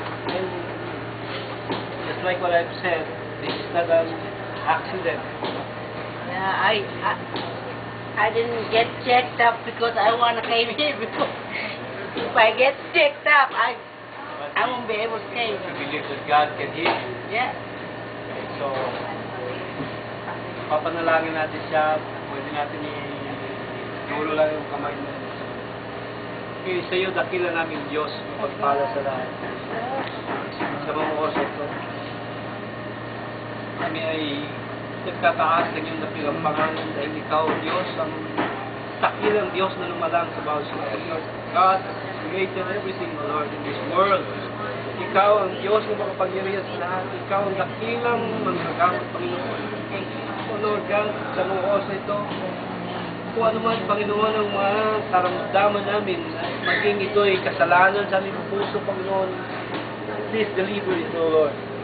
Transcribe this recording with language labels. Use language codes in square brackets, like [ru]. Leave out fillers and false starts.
[en] And just like what I've said, this is not an accident. Yeah, I didn't get checked up because I want to came here because if I get checked up, I won't be able to came. You believe that God can heal you. Yeah. [tl] So, papanalangin natin siya. Pwede natin i-dulo lang yung kamay mo. Okay, sa iyo, dakila namin Diyos, mapagpala sa lahat. Sa mga oras ito, kami ay nagtataas ng iyong dakilang pangalan dahil ikaw, Diyos, ang dakilang Diyos na lumalang sa bawat sila. [en] God created everything, Lord, in this world. [tl] Ikaw ang Diyos na makapangyarihan sa lahat. Ikaw ang dakilang manggagamot, Panginoon. [en] O Lord God, [tl] sa mga oras na ito, kung ano man, Panginoon, ang mga karamdaman namin, maging ito ay kasalanan sa aming puso, Panginoon, [en] please deliver it, O Lord.